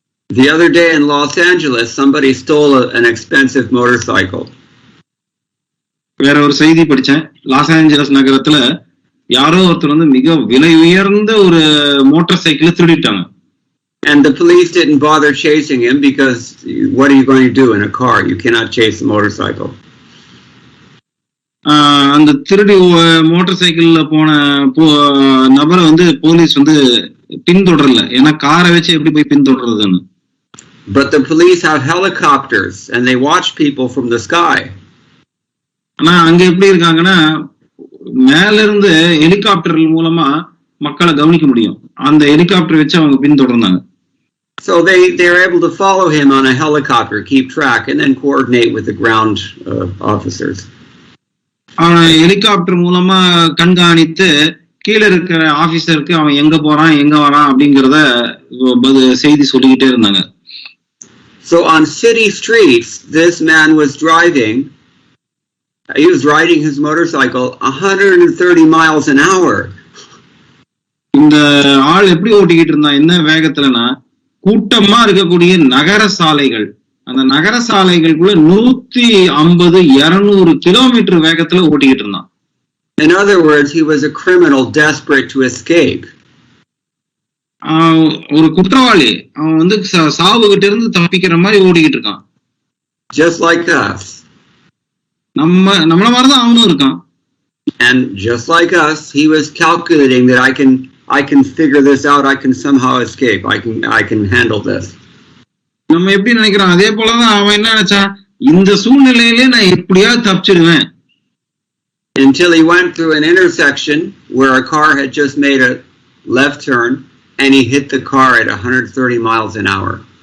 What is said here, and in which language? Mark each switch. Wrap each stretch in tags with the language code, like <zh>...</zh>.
<en>The other day in Los Angeles, somebody stole an expensive motorcycle.</en> <ta>வேற ஒரு செய்தி படிச்சேன். லாஸ் ஏஞ்சலஸ் நகரத்துல யாரோ ஒருத்தர் வந்து மிக விலை உயர்ந்த ஒரு மோட்டார் சைக்கிளை திருடிட்டாங்க.</ta> <en>And the police didn't bother chasing him because what are you going to do in a car? You cannot chase a motorcycle.</en> <ta>அந்த திருடி மோட்டார் சைக்கிள்ல போன நபரை வந்து போலீஸ் வந்து பின்தொடரல. ஏன்னா காரை வச்சு எப்படி போய் பின்தொடர்றதுன்னு.</ta> <en>But the police have helicopters and they watch people from the sky.</en> <ta>ஆனா அங்க எப்படி இருக்காங்கன்னா மேல இருந்து ஹெலிகாப்டர் மூலமா மக்களை கவனிக்க முடியும். அந்த ஹெலிகாப்டர் வச்சு அவங்க பின்தொடர்ந்தாங்க.</ta> <en>So they're able to follow him on a helicopter, keep track, and then coordinate with the ground officers.</en> <ta>Helicopter மூலமா கண்காணித்து கீழே இருக்கிற ஆபீசருக்கு அவன் எங்க போறான் எங்க வரான் அப்படிங்கறத செய்தி சொல்லிக்கிட்டே இருந்தாங்க.</ta> <en>So on city streets, this man was driving. He was riding his motorcycle 130 miles an hour.</en> <ta>இந்த ஆள் எப்படி ஓட்டிக்கிட்டு இருந்தான், என்ன வேகத்துலனா கூட்டமா இருக்கக்கூடிய நகர சாலைகள், அந்த நகர சாலைகளுக்குள்ள 150-200 கிலோமீட்டர் வேகத்துல ஓட்டிக்கிட்டு இருந்தான்.</ta> <en>In other words, he was a criminal desperate to escape.</en> <ta>ஒரு குற்றவாளி, அவன் வந்து சாவுகிட்ட இருந்து தப்பிக்கிற மாதிரி ஓடிக்கிட்டு இருக்கான்.</ta> <en>Just like us.</en> <ta>நம்மள மாதிரிதான் அவனும் இருக்கான்.</ta> <en>And just like us, he was calculating that I can figure this out, I can somehow escape, I can handle this.</en> <ta>நம்ம எப்படி நினைக்கிறோம் அதே போலதான் அவன் என்ன நினைச்சான், இந்த சூழ்நிலையிலே நான் எப்படியாவது தப்பிச்சிடுவேன்.</ta> <en>Until he went through an intersection where a car had just made a left turn and he hit the car at 130 miles an hour.</en>